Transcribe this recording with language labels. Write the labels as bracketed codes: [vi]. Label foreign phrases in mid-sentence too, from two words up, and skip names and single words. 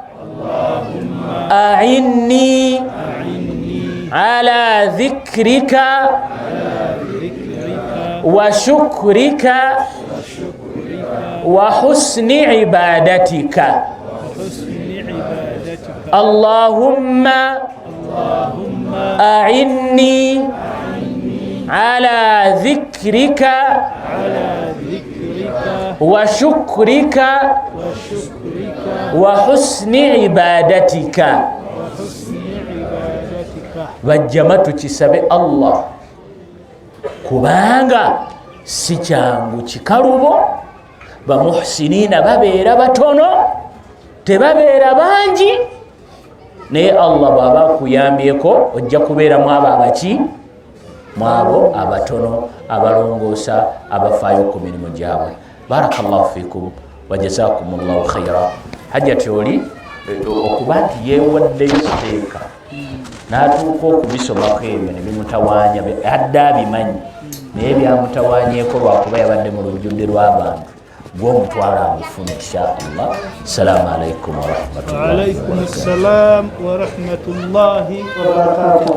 [ar] أعني على ذكرك وشكرك وحسن عبادتك اللهم أعني على ذكرك وشكرك وحسن عبادتك [lg] bajjama tukisabe Allah kubanga si kyangu kikalubo bamuhsinina babeera batono tebabeera bangi naye Allah bw'aba akuyambyeko ojja kubeera mwabo abaki mwabo abatono abalongoosa abafaayo ku mirimu gyabwe [ar] بارك الله فيكم وجزاكم الله خيرا [lg] hajjati oli okuba nti yeewaddeyo siteeka n'atuuka okubisomako ebyo ne bimutawaanya adde abimanyi naye byamutawaanyeeko lwakuba yabadde mu lujjudde lw'abantu gw'omutwala amufuna inshaallah. [ar] السلام عليكم ورحمة الله وبركاته.